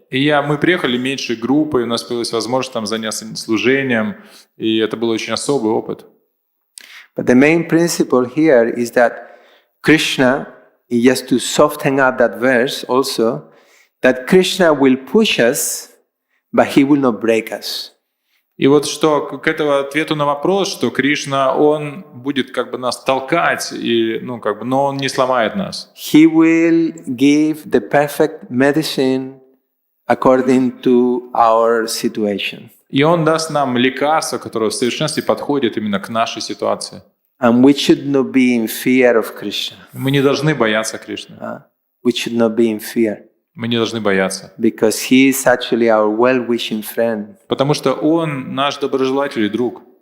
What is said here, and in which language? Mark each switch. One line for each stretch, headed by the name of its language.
Russian: И мы приехали меньшей группой, у нас появилась возможность там заняться служением, и это был очень особый опыт.
English: But the main principle here is that Krishna just to soften up that verse also, that Krishna will push us, but he will not break us.
Russian: И вот что к этому ответу на вопрос, что Кришна, он будет как бы нас толкать, и, ну, как бы, но он не сломает нас.
English: He will give the perfect medicine according to our situation.
Russian: И он даст нам лекарство, которое в совершенстве подходит именно к нашей ситуации.
English: And we should not be in fear of Krishna.
Russian: Мы не должны бояться Кришны.
English: We should not be in fear.
Russian: Мы не должны бояться.
English: Because he is actually our well-wishing friend.
Russian: Потому что он наш доброжелатель и друг.